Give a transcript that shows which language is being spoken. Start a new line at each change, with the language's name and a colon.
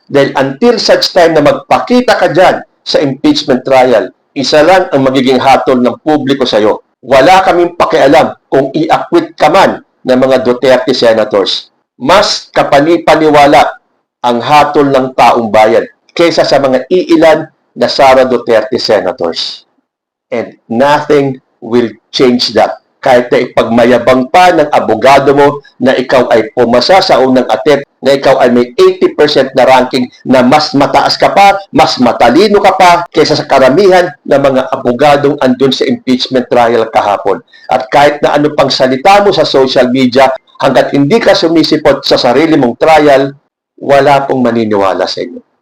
Filipino: Dahil until such time na magpakita ka dyan sa impeachment trial, isa lang ang magiging hatol ng publiko sa'yo. Wala kaming pakialam kung i-acquit ka man ng mga Duterte senators. Mas kapanipaniwala ang hatol ng taong bayan kaysa sa mga iilan na Sara Duterte senators.
English: And nothing will change that.
Filipino: Kahit na ipagmayabang pa ng abogado mo na ikaw ay pumasa sa unang attempt, na ikaw ay may 80% na ranking na mas mataas ka pa, mas matalino ka pa kaysa sa karamihan ng mga abogadong andun sa impeachment trial kahapon. At kahit na ano pang salita mo sa social media, hanggat hindi ka sumisipot sa sarili mong trial, wala pong maniniwala sa inyo.